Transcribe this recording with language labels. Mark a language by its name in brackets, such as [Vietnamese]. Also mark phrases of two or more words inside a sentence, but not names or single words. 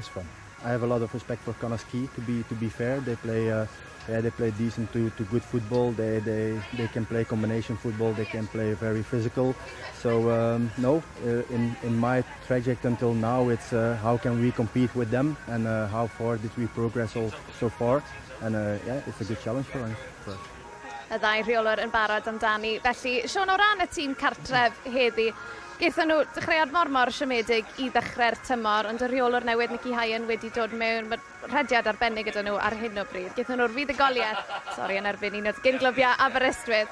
[English] I have a lot of respect for Connah's Quay. To be fair, they play they play decent to good football. They can play combination football. They can play very physical. So in my trajectory until now, it's how can we compete with them and how far did we progress so far. And it's a good challenge for us. [Welsh] Y ddau rheolwr yn barod amdani. Felly, Sion, o ran y tîm cartref heddi, gaethon nhw dechreuad mor siomedig i ddechrau'r tymor, ond y rheolwr newydd Chei wedi dod mewn. Mae rhediad arbennig gyda nhw ar hyn o bryd. Gaethon nhw'r fuddugoliaeth, yn erbyn un o'r gyn-glofiau Aberystwyth.